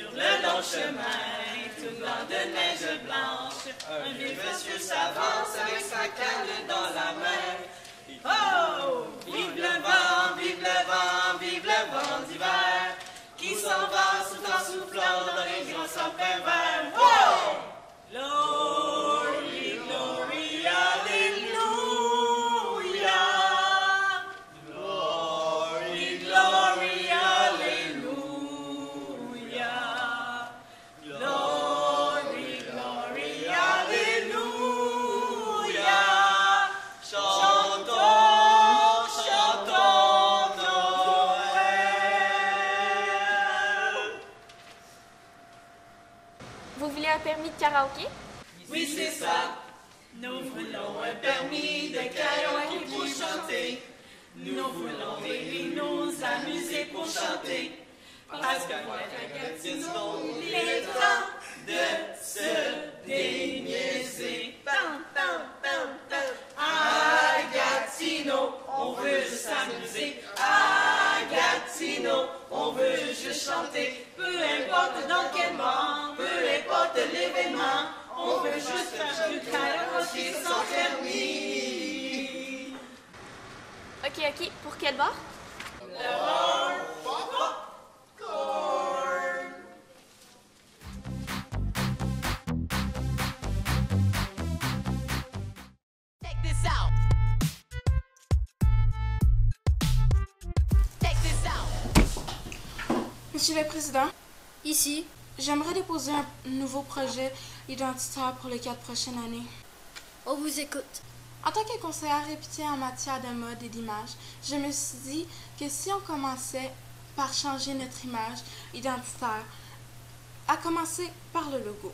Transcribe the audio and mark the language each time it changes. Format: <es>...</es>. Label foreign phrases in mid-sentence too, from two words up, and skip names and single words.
<fr>Sur le long chemin, tout blanc de neige blanche, un vieux monsieur s'avance avec sa canne dans la main. Oh! Vive le vent, vive le vent, vive le vent d'hiver, qui s'en va soufflant, soufflant dans les grands sapins verts.</fr> <en>Oh! Glory, glory, alléluia. Glory, glory, alléluia. Glory, glory, alléluia.</en> <fr>Chantons, chantons Noël. Vous voulez un permis de karaoké? Oui, c'est ça. Nous voulons un permis de karaoké pour chanter. Nous voulons rire et nous amuser pour chanter. Parce qu'à Gatineau, il est temps de se déniaiser. Tam, tam, tam, tam. À Gatineau, on veut juste s'amuser. À Gatineau, on veut juste chanter. Peu importe dans quel moment, peu importe l'événement, on veut juste faire du karaoké sans permis. Ok, pour quel bar?</fr> <en>Check this out. Check this out.</en> <fr>Monsieur le Président, Ici, j'aimerais déposer un nouveau projet identitaire pour les 4 prochaines années. on vous écoute. En tant que conseillère réputée en matière de mode et d'image, je me suis dit que si on commençait par changer notre image identitaire, à commencer par le logo.</fr>